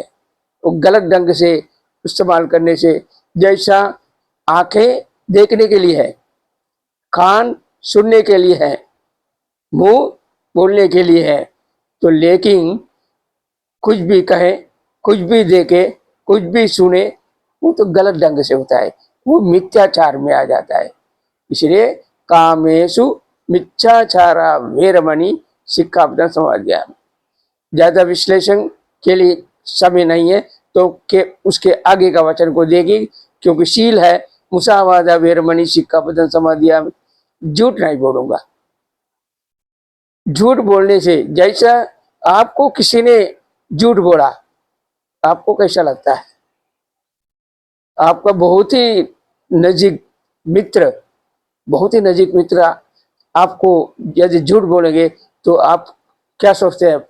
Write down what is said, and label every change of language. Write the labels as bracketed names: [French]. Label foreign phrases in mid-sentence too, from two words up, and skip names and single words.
[Hindi] वो गलत ढंग से इस्तेमाल करने से, जैसा आंखें देखने के लिए है, कान सुनने के लिए है, मुंह बोलने के लिए है, तो लेकिन कुछ भी कहे, कुछ भी देखे, कुछ भी सुने, वो तो गलत ढंग से होता है, वो मिथ्याचार में आ जाता है। [Pali] इसलिए कामेषु मिथ्याचारा वेरमणि सिक्खापदं समादियामि। [Hindi] ज्यादा विश्लेषण के लिए समय नहीं है तो के उसके आगे का वचन को देखें, क्योंकि शील है [Pali] मुसावादा वेरमणि सिक्खापदं समादियामि। [Hindi] झूठ नहीं बोलूंगा। झूठ बोलने से, जैसा आपको किसी ने झूठ बोला, आपको कैसा लगता है? आपका बहुत ही नजीक मित्र, बहुत ही नजीक मित्र आपको यदि झूठ बोलेंगे तो आप क्या सोचते हैं?